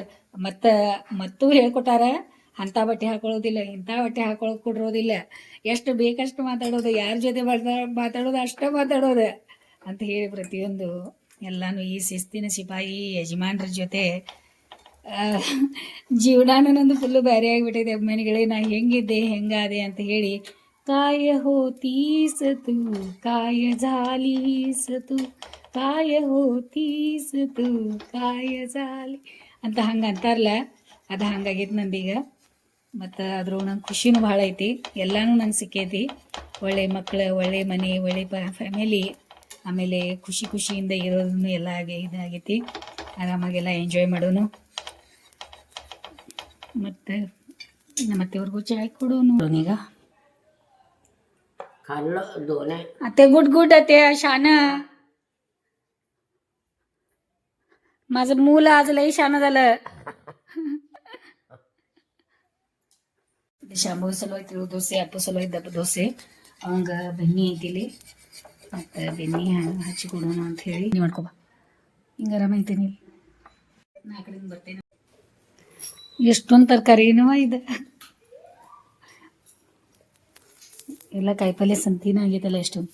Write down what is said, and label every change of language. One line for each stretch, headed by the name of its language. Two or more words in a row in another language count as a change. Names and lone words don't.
Kannada: ಮತ್ತೂ ಹೇಳ್ಕೊಟ್ಟಾರ, ಅಂಥ ಬಟ್ಟೆ ಹಾಕೊಳ್ಳೋದಿಲ್ಲ, ಇಂಥ ಬಟ್ಟೆ ಹಾಕೊಳ್ಳೋಕೆ ಕೊಡಿರೋದಿಲ್ಲ, ಎಷ್ಟು ಬೇಕಷ್ಟು ಮಾತಾಡೋದು, ಯಾರ ಜೊತೆ ಮಾತಾಡೋದು ಅಷ್ಟೇ ಮಾತಾಡೋದು ಅಂತ ಹೇಳಿ ಪ್ರತಿಯೊಂದು ಎಲ್ಲನೂ ಈ ಶಿಸ್ತಿನ ಸಿಪಾಯಿ ಯಜಮಾನ್ರ ಜೊತೆ ಜೀವನಾನ ನಂದು ಫುಲ್ಲು ಬೇರೆ ಆಗಿಬಿಟ್ಟಿದೆ ಅಭಿಮಾನಿಗಳೇ. ನಾ ಹೆಂಗಿದ್ದೆ ಹೆಂಗಾದೆ ಅಂತ ಹೇಳಿ
Marathi: काय होतीस तू काय झालीस तू काय होतीस तू काय झाली
Kannada: ಅಂತ ಹಂಗೆ ಅಂತಾರಲ್ಲ, ಅದು ಹಂಗಾಗೈತೆ ನಂದೀಗ. ಮತ್ತು ಅದ್ರ ನಂಗೆ ಖುಷಿನೂ ಭಾಳ ಐತಿ. ಎಲ್ಲನೂ ನಂಗೆ ಸಿಕ್ಕೈತಿ, ಒಳ್ಳೆ ಮಕ್ಕಳು, ಒಳ್ಳೆ ಮನೆ, ಒಳ್ಳೆ ಫ್ಯಾಮಿಲಿ, ಆಮೇಲೆ ಖುಷಿಯಿಂದ ಇರೋದನ್ನು ಎಲ್ಲ ಇದಾಗೈತಿ. ಆರಾಮಾಗೆಲ್ಲ ಎಂಜಾಯ್ ಮಾಡೋನು. ಮತ್ತು ನಮ್ಮತ್ತೆವ್ರಿಗೂ ಚಾಯ್ ಕೊಡೋನು ಈಗ.
Marathi: अते गुड अते शान माझं मूल आज लई शान झालं.
Kannada: ಶಾಂಭವಿ ಸಲುವಾಗಿ ತಿಳು ದೋಸೆ, ಅಪ್ಪು ಸಲುವಾಗಿ ದಪ್ಪ ದೋಸೆ, ಅವಂಗ ಬೆನ್ನಿ ಐತಿಲಿ, ಮತ್ತು ಬೆನ್ನಿ ಹಚ್ಚಿ ಕೊಡೋಣ ಅಂತ ಹೇಳಿ ನೀವು ಮಾಡ್ಕೊಬ. ಹಿಂಗೆ ಆರಾಮ ಐತೇನಿ, ನಾ ಕಡೆಯಿಂದ ಬರ್ತೇನೆ. ಎಷ್ಟೊಂದು ತರಕಾರಿನೂ ಇದೆ, ಎಲ್ಲ ಕಾಯಿಪಲ್ಯ ಸಂತಿನ ಆಗೈತಲ್ಲ ಎಷ್ಟೊಂದು.